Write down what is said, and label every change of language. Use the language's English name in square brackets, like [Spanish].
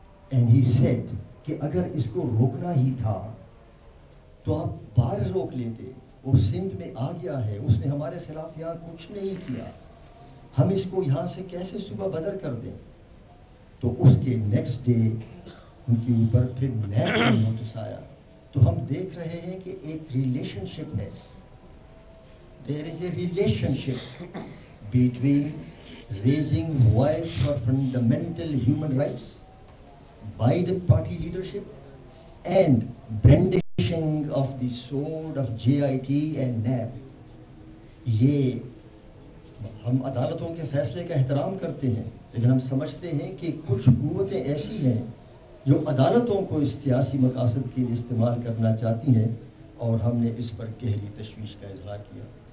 [English] and he said [Urdu] کہ اگر اس کو روکنا ہی تھا تو آپ باہر روک لیتے، وہ سندھ میں آ گیا ہے، اس نے ہمارے خلاف یہاں کچھ نہیں کیا، ہم اس کو یہاں سے کیسے صوبہ بدر کر دیں. تو اس کے نیکسٹ ڈے ان کے اوپر پھر نیب کا نوٹس آیا. تو ہم دیکھ رہے ہیں کہ ایک ریلیشن شپ ہے. [English] There is a relationship between raising voice for fundamental human rights by the party leadership and brandishing of the sword of JIT and NAB. [Urdu] یہ ہم عدالتوں کے فیصلے کا احترام کرتے ہیں، لیکن ہم سمجھتے ہیں کہ کچھ قوتیں ایسی ہیں جو عدالتوں کو اس سیاسی مقاصد کے لیے استعمال کرنا چاہتی ہیں، اور ہم نے اس پر گہری تشویش کا اظہار کیا.